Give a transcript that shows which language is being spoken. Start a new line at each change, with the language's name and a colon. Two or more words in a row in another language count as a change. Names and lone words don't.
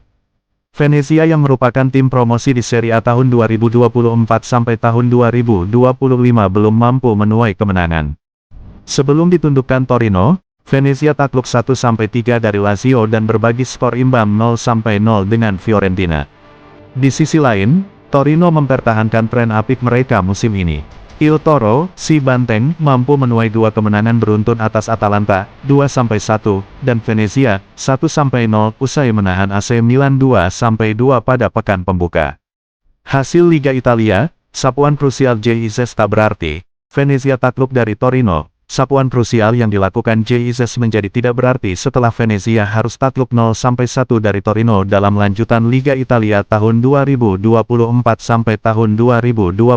Indonesian: Venezia yang merupakan tim promosi di Serie A tahun 2024 sampai tahun 2025 belum mampu menuai kemenangan. Sebelum ditundukkan Torino, Venezia takluk 1-3 dari Lazio dan berbagi skor imbang 0-0 dengan Fiorentina. Di sisi lain, Torino mempertahankan tren apik mereka musim ini. Il Toro, si Banteng, mampu menuai dua kemenangan beruntun atas Atalanta, 2-1, dan Venezia, 1-0 usai menahan AC Milan 2-2 pada pekan pembuka. Hasil Liga Italia, sapuan krusial Jesus tak berarti. Venezia takluk dari Torino. Sapuan krusial yang dilakukan Jesus menjadi tidak berarti setelah Venezia harus takluk 0-1 dari Torino dalam lanjutan Liga Italia tahun 2024 sampai tahun 2025.